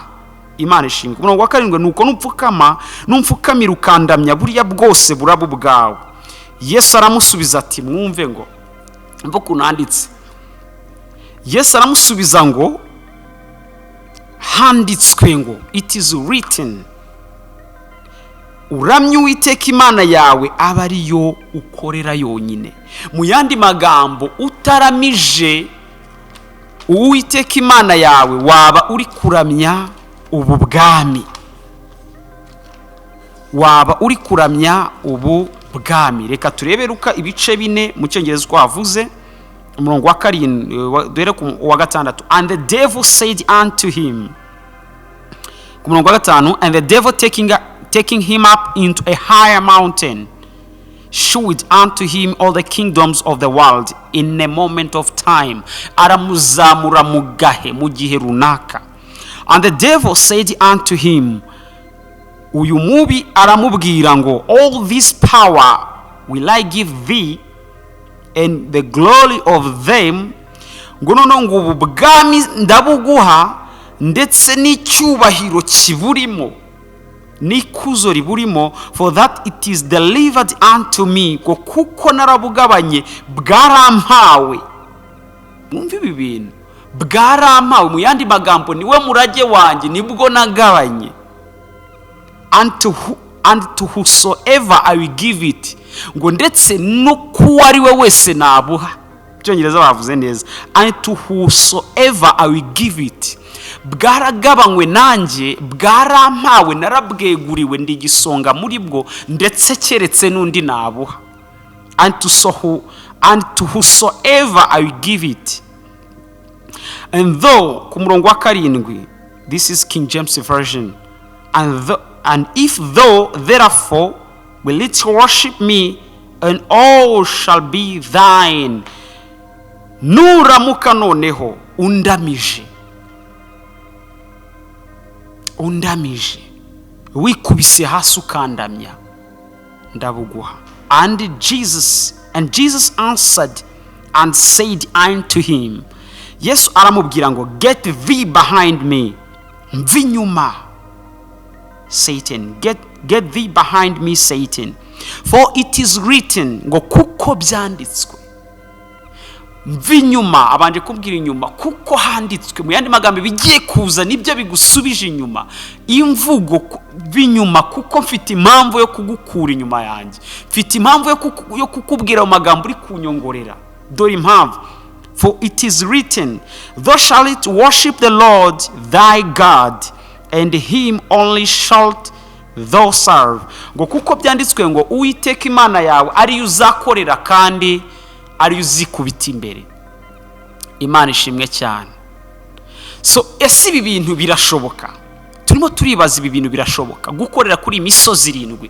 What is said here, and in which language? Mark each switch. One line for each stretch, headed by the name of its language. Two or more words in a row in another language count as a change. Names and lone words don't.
Kinyarwanda: Imana ishinga. Umurongo wa 7, nuko numpfukamira ukandamya buriya bwose burabo bwawe. Yesu aramusubiza ati, mwumve ngo mvuga kunanditse. Yesu aramusubiza ngo handitswe ngo
English: it is written,
Kinyarwanda: uramye Uwiteka Imana yawe aba ariyo ukorera yonyine. Mu yandi magambo, utaramije Uwiteka Imana yawe waba uri kuramya ubu bwami. Reka turebe Luka ibice 4 mu Cyongereza uko havuze. Umurongo wa 7 dore ku wa 6.
English: And the devil said unto him,
Kinyarwanda: ku murongo wa 5,
English: and the devil taking him up into a higher mountain showed unto him all the kingdoms of the world in a moment of time.
Kinyarwanda: Aramuzamura mugahe mu gihe runaka.
English: And the devil said unto him,
Kinyarwanda: uyu mubi aramubwira ngo,
English: all this power will I give thee and the glory of them,
Kinyarwanda: ngo nono ngo ubu bwami ndabuguha ndetse n'icyubahiro kiburimo n'ikuzo riburimo,
English: for that it is delivered unto me,
Kinyarwanda: kuko narabugabanye bwarampawe. Mwumva ibi bintu, bwarampawe. Mu yandi magambo, niwe murage wanjye, nibwo nagabanye.
English: And to whosoever I will give it,
Kinyarwanda: ngo ndetse no kuwari we wese nabuha. Cyongereza bavuze neza,
English: and to whosoever I will give it.
Kinyarwanda: Bwaragabanywe nanjye, bwarampawe, narabweguriwe, ndi gisonga muri bwo, ndetse keretse n'undi nabuha.
English: And to whosoever I will give it. And though,
Kinyarwanda: ku murongo wa 7,
English: this is King James version, and if thou therefore will it worship me, and all shall be thine.
Kinyarwanda: Nuramuka noneho undamije wikubise hasi ukandamya, ndabuguha.
English: And Jesus answered and said unto him,
Kinyarwanda: Yesu aramubwira ngo,
English: get thee behind me,
Kinyarwanda: mva inyuma
English: Satan, get thee behind me Satan, for it is written,
Kinyarwanda: ngo kuko byanditswe. Mva inyuma, abanje kubwira inyuma, kuko handitswe. Mu yandi magambo bigiye kuza nibyo bigusubije inyuma. Imvugo binyuma, kuko mfite impamvu yo kugukura inyuma yanjye, mfite impamvu yo kukubwira mu magambo uri kunyongorera. Dore impamvu,
English: for it is written, thou shalt worship the Lord thy God, and him only shalt thou serve.
Kinyarwanda: Ngo kuko byanditswe ngo Uwiteka Imana yawe ari uzakorera kandi ari uzikubita imbere. Imana ishimwe cyane. So ese ibi bintu birashoboka? Turimo turibaza ibi bintu birashoboka gukorera kuri imisozi 7.